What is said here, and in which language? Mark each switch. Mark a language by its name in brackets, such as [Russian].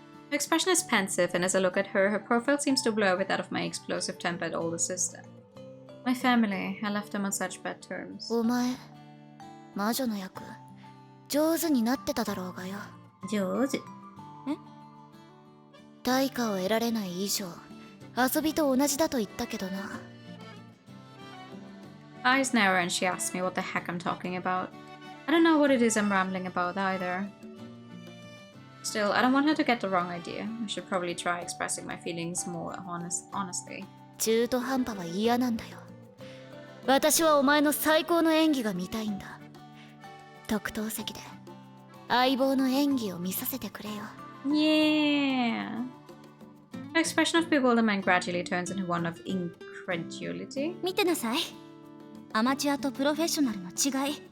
[English] Her expression is pensive, and as I look at her, her profile seems to blur with that of my explosive-tempered older sister. My family, I left them on such bad terms. [Japanese] お前、魔女の役、上手になってただろうがよ。上手？対価を得られない以上、遊びと同じだと言ったけどな。 [English] Eyes narrow and she asks me what the heck I'm talking about. I don't know what it is I'm rambling about either. Still, I don't want her to get the wrong idea. I should probably try expressing my feelings more honestly. [Japanese] 中途半端は嫌なんだよ。私はお前の最高の演技が見たいんだ。特等席で相棒の演技を見させてくれよ。 [English] Yeah. Her expression of bewilderment gradually turns into one of incredulity. [Japanese] 見てなさい。アマチュアとプロフェッショナルの違い。